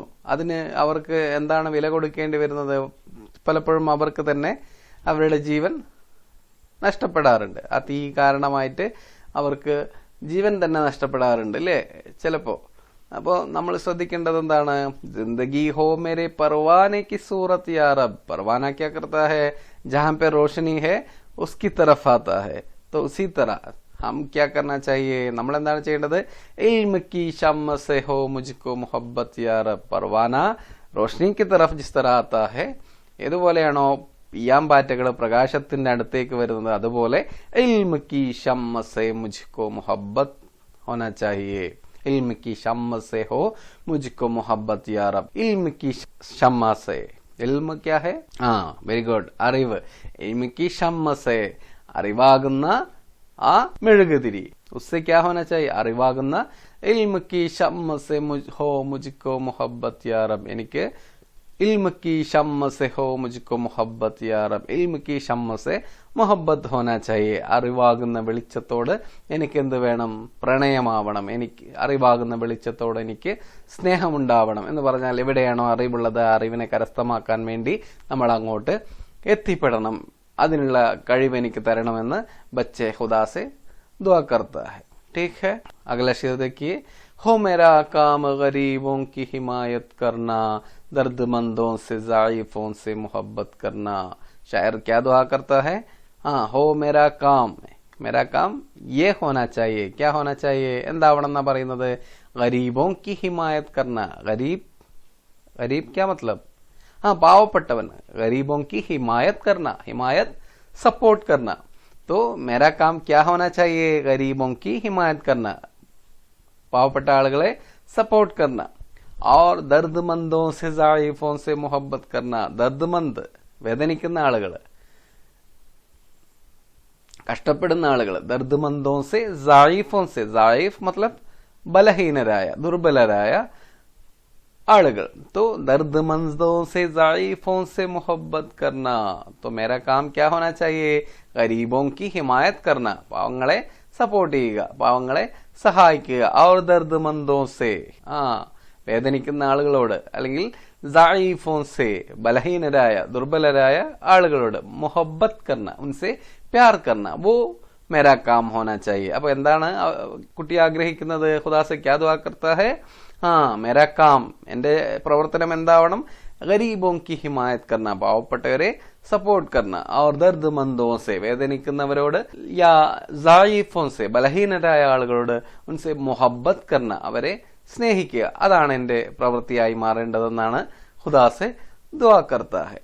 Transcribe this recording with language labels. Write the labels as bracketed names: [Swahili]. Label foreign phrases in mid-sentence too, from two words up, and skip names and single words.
[Malayalam] അതിന് അവർക്ക് എന്താണ് വില കൊടുക്കേണ്ടി വരുന്നത്? പലപ്പോഴും അവർക്ക് തന്നെ അവരുടെ ജീവൻ നഷ്ടപ്പെടാറുണ്ട്. ആ തീ കാരണമായിട്ട് അവർക്ക് ജീവൻ തന്നെ നഷ്ടപ്പെടാറുണ്ട്, അല്ലേ? ചിലപ്പോ. അപ്പോ നമ്മൾ ശ്രദ്ധിക്കേണ്ടത് എന്താണ്? [Hindi] जिंदगी हो मेरे परवाने की सूरत या रब. परवाना क्या करता है? जहां पे रोशनी है उसकी तरफ आता है. तो उसी तरह हम क्या करना चाहिए, [Malayalam] നമ്മൾ എന്താണ് ചെയ്യേണ്ടത്? [Hindi] इल्म की शम्म से हो मुझको मोहब्बत या रब. परवाന रोशनी की तरफ जिस तरह आता है, [Malayalam] ഏതുപോലെയാണോ ഈയാമ്പാറ്റകൾ പ്രകാശത്തിന്റെ അടുത്തേക്ക് വരുന്നത്, അതുപോലെ [Hindi] इल्म की शम्म से मुझको मोहब्बत होना चाहिए. इल्म की शम्म से हो मुझको मोहब्बत या रब. इल्म की शम्म से, इल्म क्या है? हाँ, [English] very good, [Hindi] അറിവ്. इल्म की शम्म से, [Malayalam] അറിവാകുന്ന ആ മെഴുകുതിരി. [Hindi] उससे क्या होना चाहिए? അറിവാകുന്ന इल्म की शम्म से हो मुझको मोहब्बत या रब. എനിക്ക് इल्म की शम्म से हो मुझको मोहब्बत या रब. इल्म की शम्म से मोहब्बत होना चाहिए. [Malayalam] അറിവാകുന്ന വെളിച്ചത്തോട് എനിക്ക് എന്ത് വേണം? പ്രണയമാവണം. എനിക്ക് അറിവാകുന്ന വെളിച്ചത്തോട് എനിക്ക് സ്നേഹമുണ്ടാവണം എന്ന് പറഞ്ഞാൽ എവിടെയാണോ അറിവുള്ളത് ആ അറിവിനെ കരസ്ഥമാക്കാൻ വേണ്ടി നമ്മൾ അങ്ങോട്ട് എത്തിപ്പെടണം. അതിനുള്ള കഴിവ് എനിക്ക് തരണമെന്ന് [Hindi] बच्चे खुदा से दुआ करता है. ठीक है, अगला शेर देखिए. हो मेरा काम गरीबों की हिमायत करना, दर्दमंदों से ज़ाइफों से मोहब्बत करना. शायर क्या दुआ करता है? हाँ, हो मेरा काम, मेरा काम ये होना चाहिए. क्या होना चाहिए? [Malayalam] എന്താവണമെന്നാ പറയുന്നത്? [Hindi] गरीबों की हिमायत करना. गरीब, गरीब क्या मतलब? हाँ, പാവപ്പെട്ടവൻ. गरीबों की हिमायत करना, हिमायत सपोर्ट करना. तो मेरा काम क्या होना चाहिए? गरीबों की हिमायत करना, [Malayalam] പാവപ്പെട്ട ആളുകളെ സപ്പോർട്ട് करना. [Hindi] और दर्दमंदों से ज़ाइफों से मोहब्बत करना. दर्दमंद, [Malayalam] വേദനിക്കുന്ന ആളുകൾ, കഷ്ടപ്പെടുന്ന ആളുകൾ. [Hindi] ദർദ്മന്ദോं से ज़ाइफों से, ज़ाइफ मतलब [Malayalam] ബലഹീനരായ, ദുർബലരായ ആളുകൾ. [Hindi] तो दर्दमंदों से ज़ाइफों से मोहब्बत करना. तो मेरा काम क्या होना चाहिए? गरीबों की हिमायत करना, [Malayalam] പാവങ്ങളെ സപ്പോർട്ട് ചെയ്യുക, പാവങ്ങളെ സഹായിക്കുക. [Hindi] और दर्दमंदों से, [Malayalam] വേദനിക്കുന്ന ആളുകളോട്, അല്ലെങ്കിൽ [Hindi] ज़ाइफों से [Malayalam] ബലഹീനരായ, ദുർബലരായ ആളുകളോട് മുഹബ്ബത്ത് [Hindi] करना, उनसे प्यार करना, वो मेरा काम होना चाहिए. [Malayalam] അപ്പൊ എന്താണ് കുട്ടി ആഗ്രഹിക്കുന്നത്? [Hindi] खुदा से क्या दुआ करता है? हाँ, मेरा काम, [Malayalam] എന്റെ പ്രവർത്തനം എന്താവണം? [Hindi] गरीबों की हिमायत करना, [Malayalam] പാവപ്പെട്ടവരെ സപ്പോർട്ട് करना. [Hindi] और दर्दमंदों से, വേദനിക്കുന്നവരോട്, या ज़ाइफों से [Malayalam] ബലഹീനരായ ആളുകളോട്, [Hindi] उनसे मोहब्बत करना, [Malayalam] അവരെ സ്നേഹിക്കുക. അതാണ് എന്റെ പ്രവൃത്തിയായി മാറേണ്ടതെന്നാണ് [Hindi] खुदा से दुआ करता है.